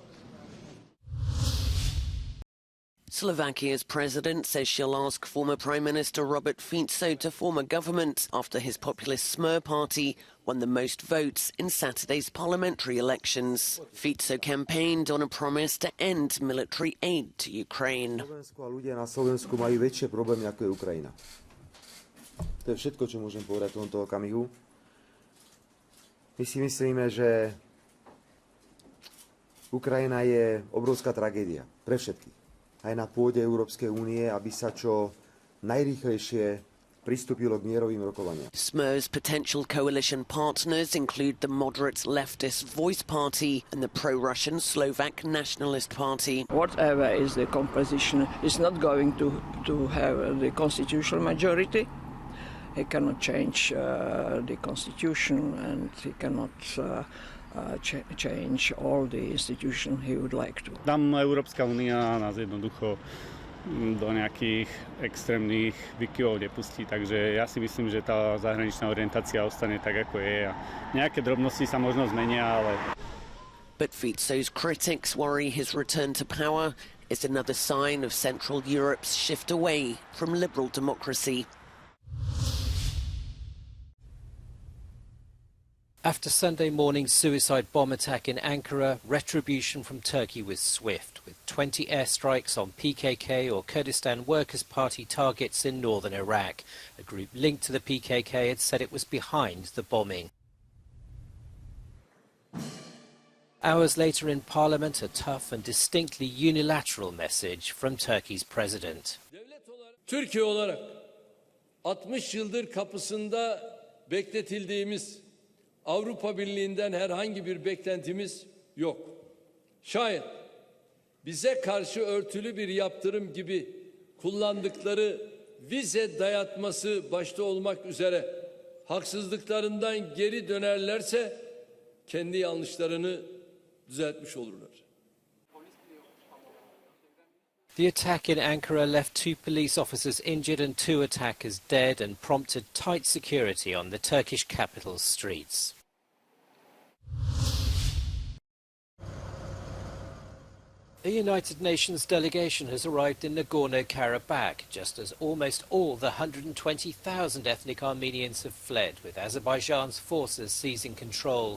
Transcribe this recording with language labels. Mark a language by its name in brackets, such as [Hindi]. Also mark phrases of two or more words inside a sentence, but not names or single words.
[English] Slovakia's president says she'll ask former Prime Minister Robert Fico to form a government after his populist Smer party won the most votes in Saturday's parliamentary elections. Fico campaigned on a promise to end military aid to Ukraine. [Slovak] Ľudia na Slovensku majú väčšie problémy ako je Ukrajina. To je všetko, čo môžem povedať v tomto okamihu. My si myslíme, že Ukrajina je obrovská tragédia pre všetkých. Aj na pôde Európskej únie, aby sa čo najrýchlejšie pristúpilo k mierovým rokovaniam. [English] Smer's potential coalition partners include the moderate leftist Voice Party and the pro-Russian Slovak Nationalist Party. Whatever is the composition, is not going to have the constitutional majority. He cannot change the constitution, and he cannot change all the institutions he would like to. [Slovak] Tam Európska únia nás jednoducho do nejakých extrémnych výkyvov nepustí, takže ja si myslím, že tá zahraničná orientácia ostane tak, ako je. A nejaké drobnosti sa možno zmenia, ale... [English] But Fico's critics worry his return to power is another sign of Central Europe's shift away from liberal democracy. After Sunday morning's suicide bomb attack in Ankara, retribution from Turkey was swift, with 20 airstrikes on PKK or Kurdistan Workers' Party targets in northern Iraq. A group linked to the PKK had said it was behind the bombing. Hours later in Parliament, a tough and distinctly unilateral message from Turkey's president. [Turkish] Türkiye olarak 60 yıldır kapısında bekletildiğimiz Avrupa Birliği'nden herhangi bir beklentimiz yok. Şayet bize karşı örtülü bir yaptırım gibi kullandıkları vize dayatması başta olmak üzere haksızlıklarından geri dönerlerse kendi yanlışlarını düzeltmiş olurlar. [English] The attack in Ankara left 2 police officers injured and 2 attackers dead and prompted tight security on the Turkish capital's streets. A United Nations delegation has arrived in Nagorno-Karabakh, just as almost all the 120,000 ethnic Armenians have fled, with Azerbaijan's forces seizing control.